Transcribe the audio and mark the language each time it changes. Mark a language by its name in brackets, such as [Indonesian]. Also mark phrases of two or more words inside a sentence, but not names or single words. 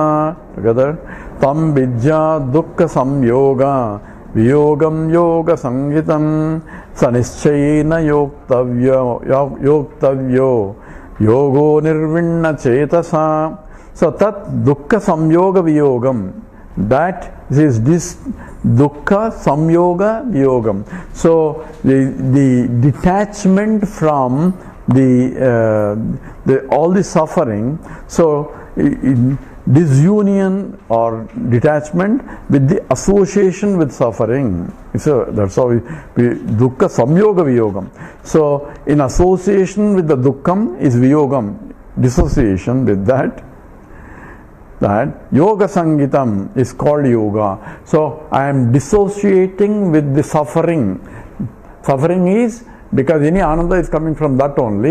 [Sanskrit] Together, tam vidya dukha samyoga, viyogam yoga sangitam, sanischayena yoktavyo, yogo nirvinna chetasa. So tat dukkha samyoga viyogam, [English] that is this [Sanskrit] dukkha samyoga viyogam. [English] So the detachment from the all the suffering, so disunion or detachment with the association with suffering. So that's how we [Sanskrit] dukkha samyoga viyogam. [English] So in association with the dukkham is viyogam, dissociation with that [Sanskrit] yoga sangitam [English] is called yoga. So I am dissociating with the suffering. Suffering is because any ananda is coming from that only.